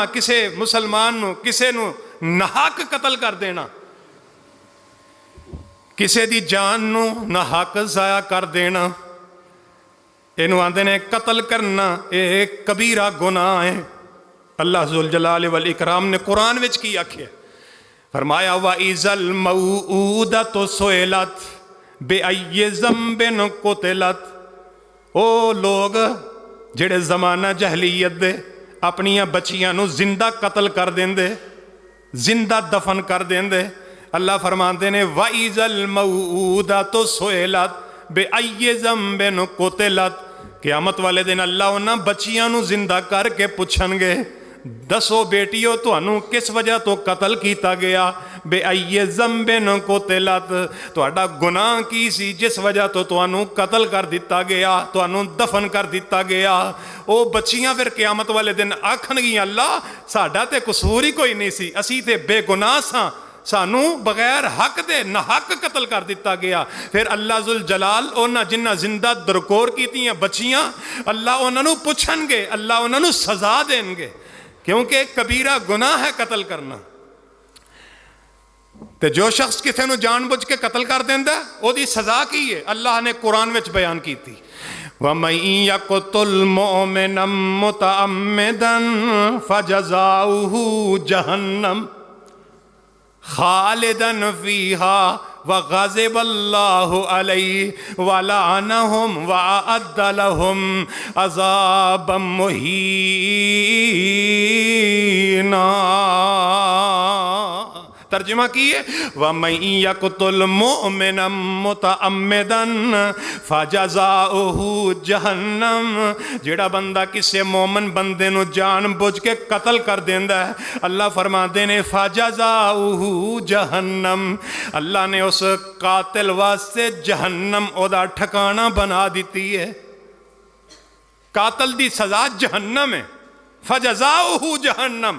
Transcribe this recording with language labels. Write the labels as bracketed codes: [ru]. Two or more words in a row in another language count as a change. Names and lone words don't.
[pa] کسے مسلمان نو کسے نو ناحق قتل کر دینا، کسے دی جان نو ناحق ضائع کر دینا، اینو آندے نے قتل کرنا. اے کبیرہ گناہ ہے. اللہ ذوالجلال والاکرام نے قرآن وچ کی آکھیا؟ [ar] فرمایا وَإِذَا الْمَوْءُودَةُ سُئِلَتْ بِأَيِّ ذَنبٍ قُتِلَتْ. [pa] او لوگ جڑے زمانہ جہلیت دے اپنیاں بچیاں نو زندہ قتل کر دیندے، زندہ دفن کر دیندے. اللہ فرماندے نے [ar] وَإِذَا الْمَوْءُودَةُ سُئِلَتْ بِأَيِّ ذَنبٍ قُتِلَتْ. [pa] قیامت والے دن اللہ انہاں بچیاں نو زندہ کر کے پوچھن گے دسو بیٹیو تانوں کس وجہ تو قتل کیتا گیا؟ [ar] بے ای ذنبن قتلت. [pa] تہاڈا گناہ کی سی جس وجہ تو تانوں قتل کر دیتا گیا، تانوں دفن کر دیتا گیا؟ او بچیاں پھر قیامت والے دن آکھن گیاں اللہ ساڈا تے قصور ہی کوئی نہیں سی، اسی تے بے گناہ ساں، سانو بغیر حق دے نہ حق قتل کر دیتا گیا. پھر اللہ ذوالجلال اونا جنہ زندہ درکور کیتیاں بچیاں اللہ انہاں نو پوچھن گے، اللہ انہاں نو سزا دیں گے، کیونکہ کبیرہ گناہ ہے قتل کرنا. تے جو شخص کسے نو جان بوجھ کے قتل کر دیندا او دی سزا کی ہے اللہ نے قرآن وچ بیان کیتی. [ar] وَمَن يَقْتُلْ مُؤْمِنًا مُتَعَمِّدًا فَجَزَاؤُهُ جَهَنَّمُ خالداً فِيهَا وَغَضِبَ اللَّهُ عَلَيْهِ وَلَعَنَهُمْ وَأَعَدَّ لَهُمْ عَذَابًا مُهِينًا. [pa] ترجمہ کیے وَمَن يَقْتُلْ مُؤْمِنًا مُتَعَمِّدًا فَجَزَاؤُهُ جَهَنَّمُ. جیڑا بندہ کسے مومن بندے نو جان بوجھ کے قتل کر دیندا ہے اللہ فرماندے نے [ar] فَجَزَاؤُهُ جَهَنَّمُ. [pa] اللہ نے اس قاتل واسطے جہنم او دا ٹھکانہ بنا دیتی ہے. قاتل دی سزا جہنم ہے. [ar] فَجَزَاؤُهُ جَهَنَّمُ.